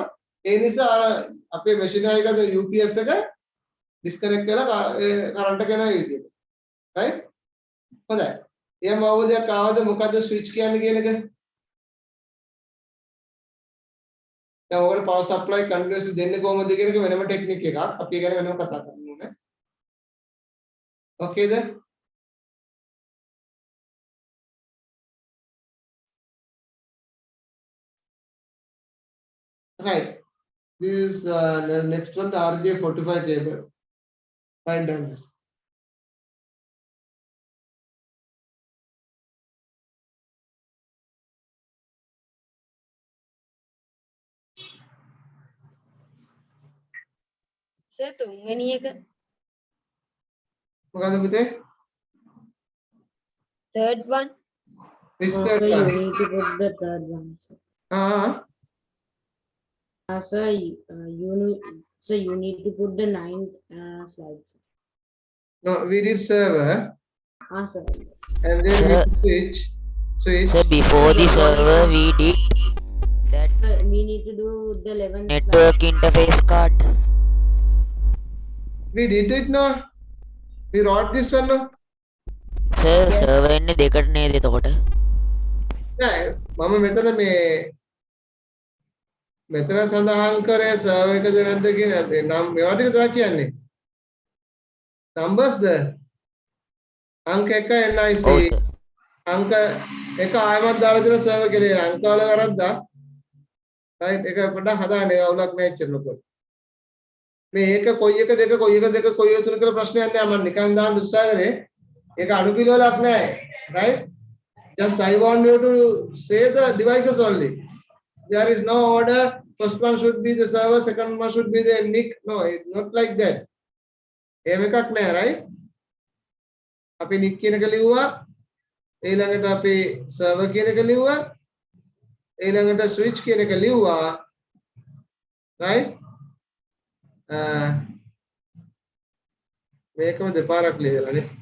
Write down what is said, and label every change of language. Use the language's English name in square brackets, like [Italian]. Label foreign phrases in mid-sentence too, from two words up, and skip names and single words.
[Sinhala] ඒ නිසා අර අපේ මැෂිනරි එකේ UPS එක ඩිස්කනෙක්ට් කරලා කරන්ට් එක එනවා ඒ විදිහට. right? හොඳයි. එහෙම අවබෝධයක් ආවද මොකද්ද ස්විච් කියන්නේ කියන එක? දැන් ඔකට [English] power supply continuously [Sinhala] දෙන්නේ කොහොමද කියන එක වෙනම ටෙක්නික් එකක්. අපි ඒ ගැන වෙනම කතා කරන්න ඕනේ. ඕකේද? [English] Right. This is the next one, RJ45 cable. Write down this. [Sinhala] සර් තුන්වෙනි එක මොකද පුතේ? [English] third one Which Oh, third sir, you one? need to put the third one. Sir. Sir, you need to put the 9th slides. No, we did server Sir. and then we Sir. did switch. So before the server we did that Sir, we need to do the 11th network interface card. We did it no. We wrote this one no. Sir server [Sinhala] එන්නේ දෙකට නේද එතකොට? නෑ මම මෙතන සඳහන් කරේ server එකද නැද්ද කියන නම් මේවා ටික තමයි කියන්නේ. Numbers ද අංක 1 NIC ඔව් sir. අංක 1 ආයමත් දාලා දෙන server කෙරේ අංක වල වැරද්දා. right ඒක පොඩ්ඩක් හදාන්න අවුලක් නෑ එච්චර ලොකු. මේ ඒක කොයි එක දෙක කොයි එක දෙක කොයි එක තුන කියලා ප්‍රශ්නයක් නෑ මම නිකන් දාන්න උත්සාහ කරේ. ඒක අනුපිළිවෙලක් නෑ. right? [English] Just I want you to say the devices only. There is no order. First one should be the server, second one should be the NIC. No, it's not like that. [Sinhala] එහෙම එකක් නෑ, right? අපි NIC කියන එක ලිව්වා. ඊළඟට අපි server කියන එක ලිව්වා. ඊළඟට switch කියන එක ලිව්වා. right? මේකම දෙපාරක් ලියලානේ.